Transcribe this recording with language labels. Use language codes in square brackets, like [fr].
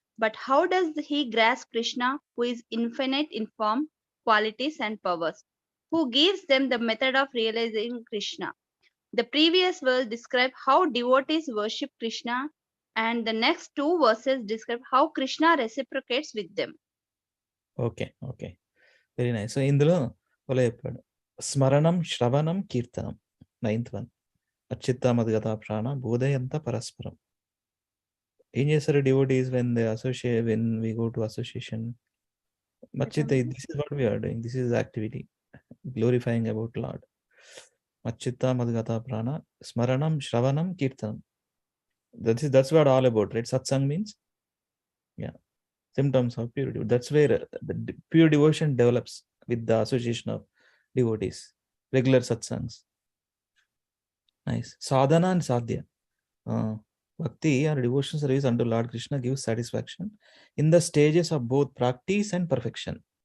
[en] But how does he grasp Krishna, who is infinite in form, qualities, and powers? Who gives them the method of realizing Krishna? The previous verse describes how devotees worship Krishna, and the next two verses describe how Krishna reciprocates with them. Okay okay very nice. [te] So ఇందులో అలా చెప్పాడు, స్మరణం శ్రవణం కీర్తనం 9th one, [sa] Achyuta మద్గత ప్రాణ బోధయంత పరస్పరం. [te] ఏం చేస్తారు [en] Devotees when they associate, when we go to association? మచ్చిత, this is what we are doing, this is activity glorifying about lord. [sa] Achyuta మద్గత ప్రాణ స్మరణం శ్రవణం కీర్తనం, [en] that's what all about, right? Satsang means, yeah, symptoms of pure devotion. That's where the pure devotion develops, with the association of devotees, regular satsangs. Nice. Sadhana and sadhya. Bhakti or devotion service unto Lord Krishna gives satisfaction in the stages of both practice and perfection.